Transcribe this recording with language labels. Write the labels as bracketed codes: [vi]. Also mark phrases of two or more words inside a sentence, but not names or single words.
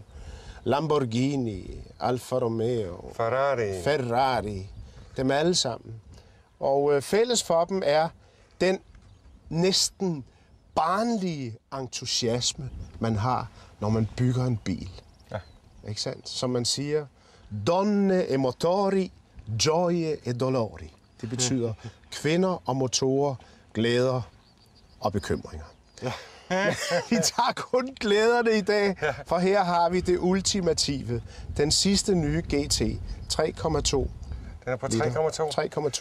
[da] Lamborghini, Alfa Romeo, Ferrari, dem alle sammen. Og fælles for dem er den næsten barnlige entusiasme, man har, når man bygger en bil. Ja. Ikke sandt? Som man siger, [it] donne e motori, gioie e dolori. [da] Det betyder kvinder og motorer, glæder og bekymringer. Ja. Vi tager kun glæderne i dag, for her har vi det ultimative. Den sidste nye GT 3,2. Den er på 3,2?